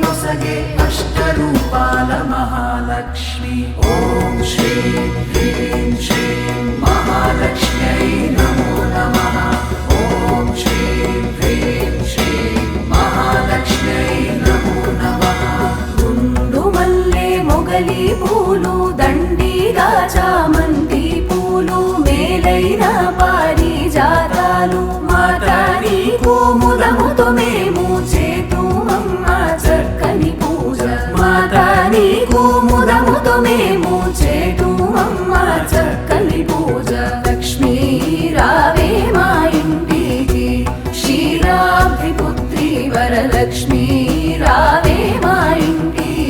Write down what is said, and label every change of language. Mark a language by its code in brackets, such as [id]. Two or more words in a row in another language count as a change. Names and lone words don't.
[sa] ನೊಸಗೆ ಅಷ್ಟರೂಪಾಲ ಮಹಾಲಕ್ಷ್ಮಿ ಓಂ ಶ್ರೀಂ ಹ್ರೀಂ ಶ್ರೀಂ ಮಹಾಲಕ್ಷ್ಮ್ಯೈ ನಮೋ ನಮಃ ಓಂ ಶ್ರೀಂ ಹ್ರೀಂ ಶ್ರೀಂ ಮಹಾಲಕ್ಷ್ಮ್ಯೈ ನಮೋ నమః [te] గుండు మల్లె మొగలి పూలు దండిగా చామంతి పూలు మేలైన పారిజాతాలు మాతా నీకు ముదముతో మేము చేతుమమ్మ చక్కని పూజ మాతా నీకు ముదముతో మేము చేతుమమ్మ చక్కని పూజ లక్ష్మీ రావే మా ఇంటికి క్షీరాబ్ది పుత్రి వరలక్ష్మీ రావే మా ఇంటికి